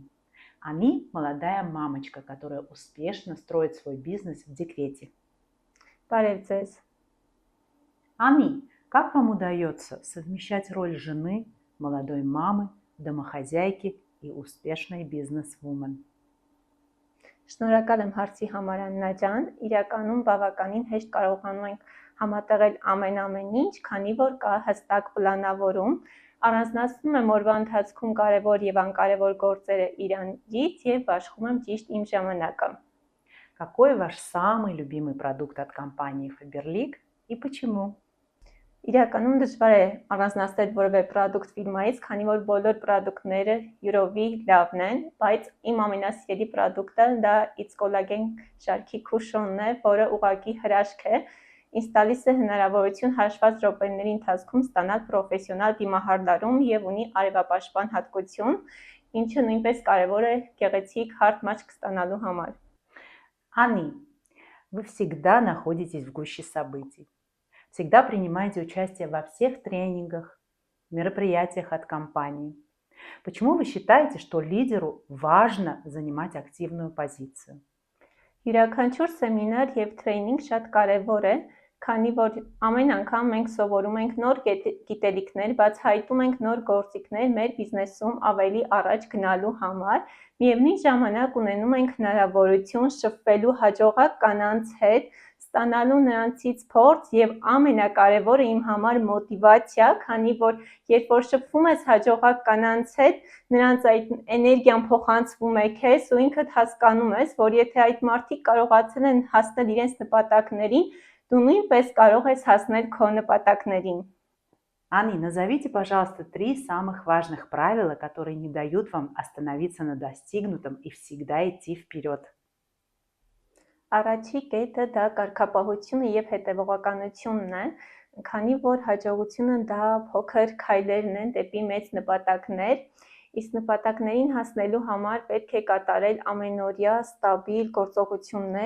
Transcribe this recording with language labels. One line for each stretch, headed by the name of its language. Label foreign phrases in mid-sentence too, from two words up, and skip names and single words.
Russian: Ани – молодая мамочка, которая успешно строит свой бизнес в декрете.
Armenian: Բարև
Russian: Ани, как вам удается совмещать роль жены, молодой мамы, домохозяйки и успешной бизнес-вумен?
Armenian: Շնորհակալ եմ հարցի համար Աննա ջան, իրականում բավականին հեշտ կարողանում ենք համատեղել ամեն ինչ, քանի որ կա հստակ պլանավորում, առանձնացնում եմ օրվա ընթացքում կարևոր եւ անկարևոր գործերը իրանից եւ աշխատում եմ ճիշտ իմ ժամանակը։
Russian: Какой ваш самый любимый продукт от компании Faberlic и почему?
Armenian: Իրականում դժվար է առանձնացնել որևէ product ֆիրմայից, քանի որ բոլոր product-ները յուրովի լավն են, բայց իմ ամենասիրելի product-ը դա It's Collagen շարքի քուշոնն է, որը ուղղակի հրաշք է, ինձ տալիս է հնարավորություն հաշված րոպեների ընթացքում ստանալ պրոֆեսիոնալ դիմահարդարում եւ ունի արևապաշտպան հատկություն, ինչը նույնպես կարեւոր է գեղեցիկ հարթ մաշկ ստանալու համար։
Russian: Ани, вы всегда находитесь в гуще событий. Всегда принимаете участие во всех тренингах, мероприятиях от компании. Почему вы считаете, что лидеру важно занимать активную позицию?
Armenian: Յուրաքանչյուր սեմինար եւ տրեյնինգ շատ կարեւոր է, քանի որ ամեն անգամ մենք սովորում ենք նոր գիտելիքներ, բացահայտում ենք նոր գործիքներ մեր բիզնեսում ավելի առաջ գնալու համար, միևնույն ժամանակ ունենում ենք հնարավորություն շփվելու հաջողակ կանանց հետ, ստանալու նրանցից փորձ եւ ամենակարևորը իմ համար մոտիվացիա, քանի որ երբ որ շփվում ես հաջողակ կանանց հետ, նրանց այդ էներգիան փոխանցվում է քեզ ու ինքդ հասկանում ես, որ եթե այդ մարդիկ կարողացել են հասնել իրենց նպատակներին, դու նույնպես կարող ես հասնել քո նպատակներին։
Russian: Ани, назовите, пожалуйста, 3 самых важных правила, которые не дают вам остановиться на достигнутом и всегда идти вперед.
Armenian: Առաջի կետը դա կարգապահությունը եւ հետեւողականությունն է, քանի որ հաջողությունը դա փոքր քայլերն են դեպի մեծ նպատակներ, իսկ նպատակներին հասնելու համար պետք է կատարել ամենօրյա ստաբիլ գործողություններ,